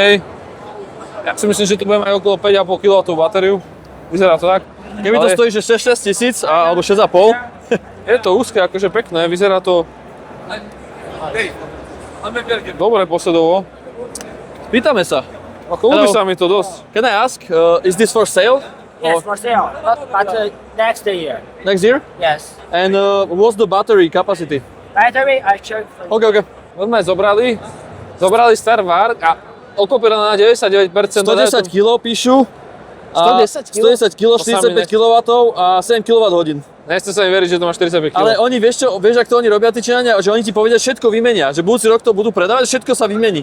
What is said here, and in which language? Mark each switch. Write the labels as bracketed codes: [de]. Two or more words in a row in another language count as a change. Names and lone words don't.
[sk] Ja si myslím, že tu budeme aj okolo 5,5 kW batériu. Vyzerá to tak. Keby to Ale stojí, že 6 tisíc alebo 6,5. je to úzke, akože pekné, vyzerá to dobre posledovo. Pýtame sa. Ako ľúbi [en] Hello. [sk] sa mi to dosť. [en] Can I ask, is this for sale Yes, for sale. But next year. next year? Yes. And what's the battery capacity? Battery, I check for you. Okay. [sk] Sme zobrali Star Varg a okopírala na 99%. 110 kg píšu. A 110 kg? 110 kg, To sa mi 45 kW a 7 kWh. Nechce sa mi veriť, že to má 45 kg. Ale oni, vieš ak to oni robia, tí Číňania, že oni ti povedia, všetko vymenia, že budúci rok to budú predávať, všetko sa vymení.